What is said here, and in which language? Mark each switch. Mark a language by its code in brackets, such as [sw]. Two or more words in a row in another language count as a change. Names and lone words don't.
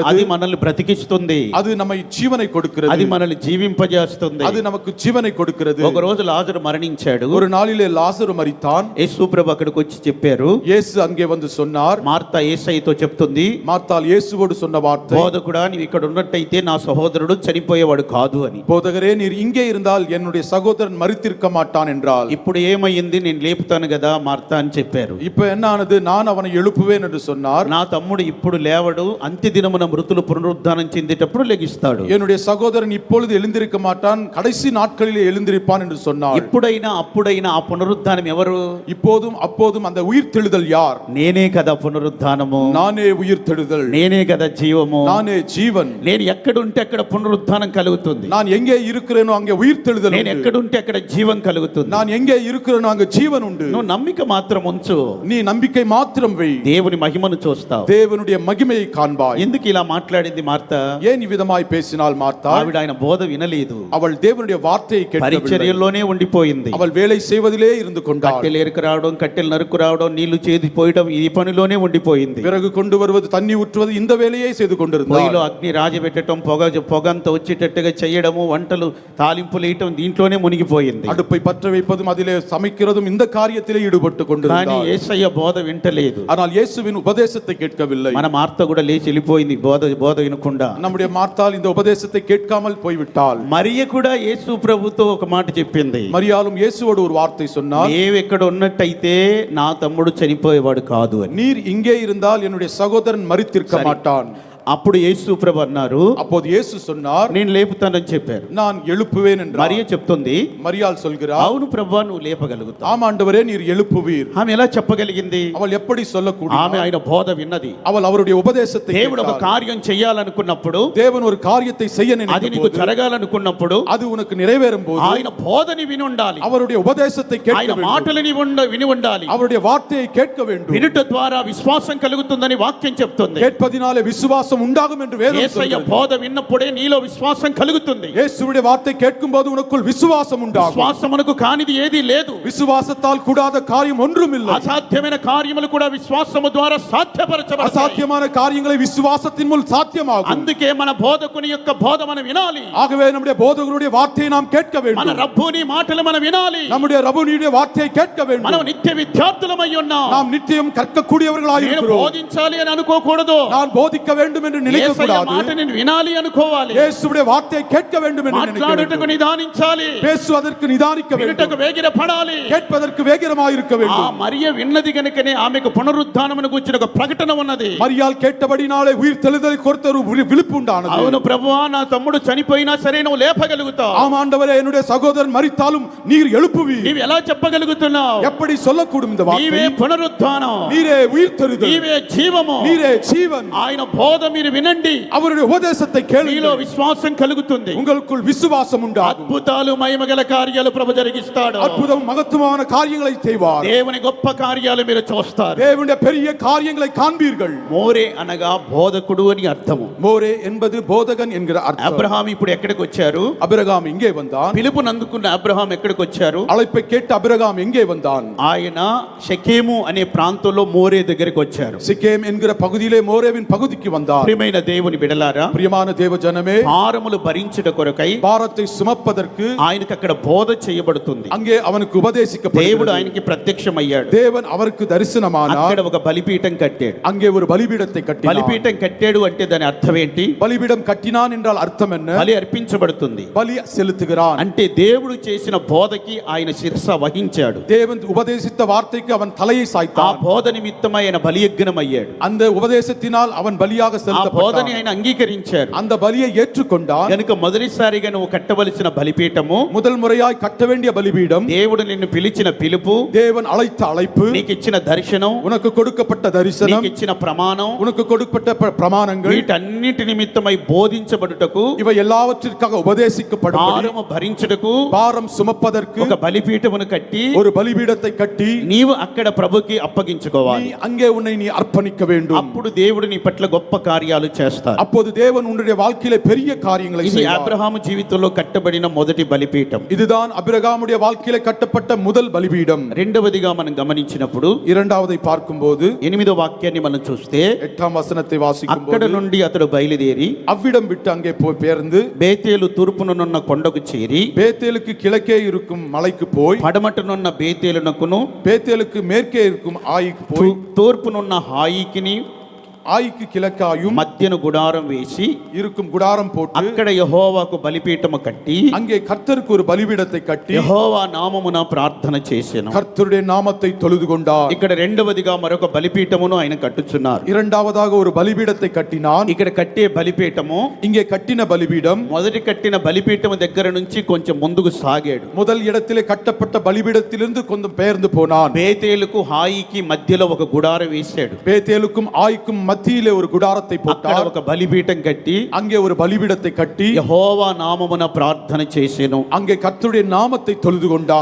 [te] అది మనల్ని బ్రతికిస్తుంది. [ta] அது நம்மை ஜீவனை கொடுக்கிறது. [te] అది మనల్ని జీవింపజేస్తుంది. [ta] அது நமக்கு ஜீவனை கொடுக்கிறது. [te] ఒక రోజు లాజరు మరణించాడు. [ta] ஒரு நாளிலே லாசரு மரித்தான். [te] యేసు ప్రభు అక్కడికి వచ్చి చెప్పారు. [ta] இயேசு அங்கே வந்து சொன்னார். [te] మార్త యేసయ్యతో చెప్తుంది, [ta] மார்த்தாள் இயேசுவோடு சொன்ன வார்த்தை, [te] బోధకుడా నీవు ఇక్కడ ఉన్నట్టయితే నా సహోదరుడు చనిపోయేవాడు కాదు అని. [ta] போதகரே நீர் இங்கே இருந்தால் என்னுடைய சகோதரன் மரித்திருக்க மாட்டான் என்றால். [te] ఇప్పుడు ఏమైంది, నేను లేపుతాను కదా మార్త అని చెప్పారు. [ta] இப்ப என்ன ஆனது? நான் அவனை எழுப்புவேன் என்று சொன்னார். [te] నా తమ్ముడు ఇప్పుడు లేవడు, అంత్య దినమున మృతులు పునరుద్ధానం చెందేటప్పుడు లెగిస్తాడు. [ta] என்னுடைய சகோதரன் இப்பொழுது எழுந்திருக்க மாட்டான், கடைசி நாட்களிலே எழுந்திருப்பான் என்று சொன்னார். [te] ఇప్పుడైనా అప్పుడైనా ఆ పునరుద్ధానం ఎవరు? [ta] இப்போதும் அப்போதும் அந்த உயிர்த்தெழுதல் யார்? [te] నేనే కదా పునరుద్ధానము, [ta] நானே உயிர்த்தெழுதல், [te] నేనే కదా జీవము, [ta] நானே ஜீவன். [te] నేను ఎక్కడుంటే అక్కడ పునరుద్ధానం కలుగుతుంది. [ta] நான் எங்கே இருக்கிறேனோ அங்கே உயிர்த்தெழுதல் [te] నేను [ta] உண்டு. [te] ఎక్కడుంటే అక్కడ జీవం కలుగుతుంది. [ta] நான் எங்கே இருக்கிறேனோ அங்கே ஜீவன் உண்டு. [te] నువ్వు నమ్మిక మాత్రం ఉంచు, [ta] நீ நம்பிக்கை மாத்திரம் வை, [te] దేవుని మహిమను చూస్తావు. [ta] தேவனுடைய மகிமையை காண்பாய். [te] ఎందుకు ఇలా మాట్లాడింది మార్త? [ta] ஏன் இவ்விதமாய் பேசினாள் மார்த்தா? [te] ఆవిడ ఆయన బోధ వినలేదు. [ta] அவள் தேவனுடைய வார்த்தையை கேட்கவில்லை. [te] పరిచర్యలోనే ఉండిపోయింది. [ta] அவள் வேலை செய்வதிலே இருந்து கொண்டாள். [te] కట్టెలు ఎరుకు రావడం, కట్టెలు నరుకు రావడం, నీళ్లు చేది పోయడం, ఈ పనిలోనే ఉండిపోయింది. [ta] விறகு கொண்டு வருவது, தண்ணி ஊற்றுவது, இந்த வேலையை செய்து கொண்டிருந்தாள். [te] పొయ్యిలో అగ్ని రాజబెట్టడం, పొగంతా వచ్చేటట్టుగా చేయడము, వంటలు తాలింపులు వేయటం, దీంట్లోనే మునిగిపోయింది. [ta] அடுப்பை பற்ற வைப்பதும் அதிலே சமைக்கிறதும் இந்த காரியத்திலே ஈடுபட்டு [te] కానీ [ta] கொண்டிருந்தாள். [te] యేసయ్య బోధ వింటలేదు. [ta] ஆனால் இயேசுவின் உபதேசத்தை கேட்கவில்லை. [te] మన మార్త కూడా లేచి వెళ్ళిపోయింది బోధ వినకుండా. [ta] நம்முடைய மார்த்தாள் இந்த உபதேசத்தை கேட்காமல் போய்விட்டாள். [te] మరియ కూడా యేసు ప్రభుతో ఒక మాట చెప్పింది. [ta] மரியாளும் இயேசுவோடு ஒரு வார்த்தை சொன்னார். [te] నీవు ఎక్కడ ఉన్నట్టయితే నా తమ్ముడు చనిపోయేవాడు కాదు అని. [ta] நீர் இங்கே இருந்தால் என்னுடைய சகோதரன் மரித்திருக்க மாட்டான். [te] అప్పుడు యేసు ప్రభు అన్నారు, [ta] அப்போது இயேசு சொன்னார், [te] నేను లేపుతానని చెప్పారు. [ta] நான் எழுப்புவேன் என்றார். [te] మరియ చెప్తుంది, [ta] மரியாள் சொல்கிறார், [te] అవును ప్రభువా నువ్వు లేపగలుగుతావు. [ta] ஆம் ஆண்டவரே நீர் எழுப்புவீர். [te] ఆమె ఎలా చెప్పగలిగింది? [ta] அவள் எப்படி சொல்லக்கூடிய? [te] ఆమె ఆయన బోధ విన్నది. [ta] அவள் அவருடைய உபதேசத்தை [te] దేవుడు ఒక [ta] கேட்டாள். [te] కార్యం చేయాలనుకున్నప్పుడు, [ta] தேவன் ஒரு காரியத்தை செய்ய [te] అది [ta] நினைத்த [te] నీకు [ta] போது, [te] జరగాలనుకున్నప్పుడు [ta] அது உனக்கு நிறைவேறும் போது, [te] ఆయన బోధని విని ఉండాలి. [ta] அவருடைய உபதேசத்தை கேட்க [te] ఆయన [ta] வேண்டும். [te] మాటలని విని ఉండాలి. [ta] அவருடைய வார்த்தையை கேட்க வேண்டும். [te] వినుట ద్వారా విశ్వాసం కలుగుతుందని వాక్యం చెప్తుంది. [ta] கேட்பதினாலே விசுவாசம் விசுவாசம் உண்டாகும் என்று வேதம் [te] యేసయ్య [ta] சொல்கிறது. [te] బోధ విన్నప్పుడే నీలో విశ్వాసం కలుగుతుంది. [ta] இயேசுவுடைய வார்த்தை கேட்கும்போது உனக்குள் விசுவாசம் உண்டாகும். [te] విశ్వాసమునకు కానిది ఏదీ లేదు. [ta] விசுவாசத்தால் கூடாத காரியம் ஒன்றும் இல்லை. [te] అసాధ్యమైన కార్యములు కూడా విశ్వాసము ద్వారా సాధ్యపరచబడతాయి. [ta] அசாத்தியமான காரியங்களை விசுவாசத்தின் மூலம் சாத்தியமாகும். [te] అందుకే మన బోధకుని యొక్క బోధ మనం వినాలి. [ta] ஆகவே நம்முடைய போதகருடைய வார்த்தையை நாம் கேட்க [te] మన [ta] வேண்டும். [te] రబ్బుని మాటలు మనం వినాలి. [ta] நம்முடைய ரபுனியுடைய வார்த்தையை கேட்க [te] మనం [ta] வேண்டும். [te] నిత్య విద్యార్థులమై ఉన్నాం. [ta] நாம் நித்தியம் கற்கக்கூடியவர்களாய் [te] నేను [ta] இருக்கிறோம். [te] బోధించాలి అని అనుకోకూడదు. [ta] நான் போதிக்க வேண்டும் என்று நினைக்க [te] యేసయ్య [ta] கூடாது. [te] మాట నేను వినాలి అనుకోవాలి. [ta] இயேசுவுடைய வார்த்தையை கேட்க வேண்டும் என்று நினைக்க [te] మాట్లాడుటకు [ta] வேண்டும். [te] నిదానించాలి. [ta] பேசுவதற்கு நிதானிக்க வேண்டும். [te] వినుటకు వేగిర పడాలి. [ta] கேட்பதற்கு வேகிரமாய் இருக்க [te] ఆ [ta] வேண்டும். [te] మరియ విన్నది గనుకనే ఆమెకు పునరుద్ధానమును గురించిన ఒక ప్రకటన ఉన్నది. [ta] மரியாள் கேட்டபடினாலே உயிர் தெழுதலை குறித்த ஒரு விழிப்பு உண்டானது. [te] అవును ప్రభువా, నా తమ్ముడు చనిపోయినా సరే నువ్వు లేపగలుగుతావు. [ta] ஆம் ஆண்டவரே, என்னுடைய சகோதரன் மரித்தாலும் நீர் எழுப்புவீர். [te] నీవు ఎలా చెప్పగలుగుతున్నావు? [ta] எப்படி சொல்லக்கூடும் இந்த [te] నీవే [ta] வார்த்தை? [te] పునరుద్ధానం, [ta] நீரே உயிர் தெழுதல், [te] నీవే జీవము. [ta] நீரே ஜீவன். [te] ఆయన బోధ మీరు వినండి. [ta] அவருடைய உபதேசத்தை [te] మీలో [ta] கேளுங்கள். [te] విశ్వాసం కలుగుతుంది. [ta] உங்களுக்குள் விசுவாசம் உண்டாகும். [te] అద్భుతాలు మహిమగల కార్యాలు ప్రభు జరిగిస్తాడు. [ta] அற்புதம் மகத்துவமான காரியங்களை செய்வார். [te] దేవుని గొప్ప కార్యాలు మీరు చూస్తారు. [ta] தேவனுடைய பெரிய காரியங்களை காண்பீர்கள். [te] మోరే అనగా బోధకుడు అని అర్థము. [ta] மோரே என்பது போதகன் என்கிற அர்த்தம். [te] అబ్రహాం ఇప్పుడు ఎక్కడికి వచ్చారు? [ta] அபிரகாம் இங்கே வந்தான். [te] పిలుపుని అందుకున్న అబ్రహాం ఎక్కడికి వచ్చారు? [ta] அழைப்பை கேட்டு அபிரகாம் எங்கே வந்தான்? [te] ఆయన షెకెము అనే ప్రాంతంలో మోరే దగ్గరికి వచ్చారు. [ta] சிக்கேம் என்கிற பகுதியிலே மோரேவின் பகுதிக்கு வந்தான். [te] ప్రియమైన దేవుని బిడలారా, [ta] பிரியமான தேவ ஜனமே, [te] భారములు భరించుట కొరకై [ta] பாரத்தை சுமப்பதற்கு [te] ఆయనకు అక్కడ బోధ చేయబడుతుంది. [ta] அங்கே அவனுக்கு [te] దేవుడు [ta] உபதேசிக்கப்படுகிறது. [te] ఆయనకి ప్రత్యక్షమయ్యాడు. [ta] தேவன் அவருக்கு தரிசனமானார். [te] అక్కడ ఒక బలిపీఠం కట్టాడు. [ta] அங்கே ஒரு பலிபீடத்தை கட்டினார். [te] బలిపీఠం కట్టాడు అంటే దాని అర్థం ఏంటి? [ta] பலிபீடம் கட்டினான் என்றால் அர்த்தம் என்ன? [te] బలి అర్పించబడుతుంది [ta] பலி செலுத்துகிறான். [te] అంటే దేవుడు చేసిన బోధకి ఆయన శిరస వహించాడు. [ta] தேவன் உபதேசித்த வார்த்தைக்கு அவன் தலையை [te] ఆ [ta] சாய்த்தான். [te] బోధ నిమిత్తమై ఆయన బలియజ్ఞం అయ్యాడు. [ta] அந்த உபதேசத்தினால் அவன் பலியாக [te] ఆ బోధని [ta] செலுத்தப்பட்டான். [te] ఆయన అంగీకరించాడు. [ta] அந்த பலியை ஏற்றுக்கொண்டான். [te] కనుక మొదటిసారిగా నువ్వు కట్టవలసిన బలిపీఠము, [ta] முதல் முறையாய் கட்ட வேண்டிய பலிபீடம், [te] దేవుడు నిన్ను పిలిచిన పిలుపు, [ta] தேவன் அழைத்த அழைப்பு, [te] నీకు ఇచ్చిన దర్శనం, [ta] உனக்கு கொடுக்கப்பட்ட தரிசனம், [te] నీకు ఇచ్చిన ప్రమాణం, [ta] உனக்கு கொடுக்கப்பட்ட பிரமாணங்கள், [te] వీటన్నిటి నిమిత్తమై బోధించబడుటకు, [ta] இவை எல்லாவற்றிற்காக உபதேசிக்கப்படும் [te] భారము భరించుటకు [ta] பாரம் சுமப்பதற்கு [te] ఒక బలిపీఠమును కట్టి [ta] ஒரு பலிபீடத்தை கட்டி [te] నీవు అక్కడ ప్రభుకి అప్పగించుకోవాలి. [ta] நீ அங்கே உன்னை நீ அர்ப்பணிக்க வேண்டும். [te] అప్పుడు దేవుడు నీ పట్ల గొప్ప కార్యాలు చేస్తారు. [ta] அப்போது தேவன் உன்னுடைய வாழ்க்கையிலே பெரிய காரியங்களை [te] ఇది [ta] செய்வார். [te] అబ్రహాము జీవితంలో కట్టబడిన మొదటి బలిపీఠం. [ta] இதுதான் అబ్రహాముடைய வாழ்க்கையிலே கட்டப்பட்ட முதல் பலிபீடம். [te] రెండవదిగా మనం గమనించినప్పుడు [ta] இரண்டாவதை பார்க்கும்போது [te] 8వ వాక్యాన్ని మనం చూస్తే, [ta] 8ஆம் வசனத்தை [te] అక్కడ [ta] வாசிக்கும்போது [te] నుండి అతడు బయలుదేరి [ta] அவ்விடம் விட்டு அங்கே போய் பேர்ந்து [te] బేతేలు తూర్పునున్న కొండకు చేరి [ta] பேத்தேலுக்கு கிழக்கே இருக்கும் மலைக்கு போய் [te] పడమటనున్న బేతేలునకును [ta] பேத்தேலுக்கு மேற்கே இருக்கும் ஆயிக்கு போய் [te] తూర్పునున్న హాయికిని [ta] ஆயிக்கு கிழக்காயும் [te] మధ్యను గుడారం వేసి [ta] இருக்கும் குடாரம் போட்டு [te] అక్కడ యెహోవాకు బలిపీఠము కట్టి [ta] அங்கே கர்த்தருக்கு ஒரு பலிபீடத்தை கட்டி [te] యెహోవా నామమున ప్రార్థన చేసెను. [ta] கர்த்தருடைய நாமத்தை தொழுது கொண்டார். [te] ఇక్కడ రెండవదిగా మరొక బలిపీఠమును ఆయన కట్టుచున్నారు. [ta] இரண்டாவதாக ஒரு பலிபீடத்தை கட்டினான். [te] ఇక్కడ కట్టే బలిపీఠము, [ta] இங்கே கட்டின பலிபீடம் [te] మొదటి కట్టిన బలిపీఠము దగ్గర నుంచి కొంచెం ముందుకు సాగాడు. [ta] முதல் இடத்திலே கட்டப்பட்ட பலிபீடத்திலிருந்து கொஞ்சம் பெயர்ந்து போனான். [te] బేతేలుకు హాయికి మధ్యలో ఒక గుడారం వేశాడు. [ta] பேத்தேலுக்கும் ஆய்க்கும் மத்தியிலே ஒரு குடாரத்தை [te] అక్కడ [ta] போட்டார். [te] ఒక బలిపీఠం కట్టి [ta] அங்கே ஒரு பலிபீடத்தை கட்டி [te] యెహోవా నామమున ప్రార్థన చేసెను. [ta] அங்கே கர்த்தருடைய நாமத்தை தொழுது கொண்டான்.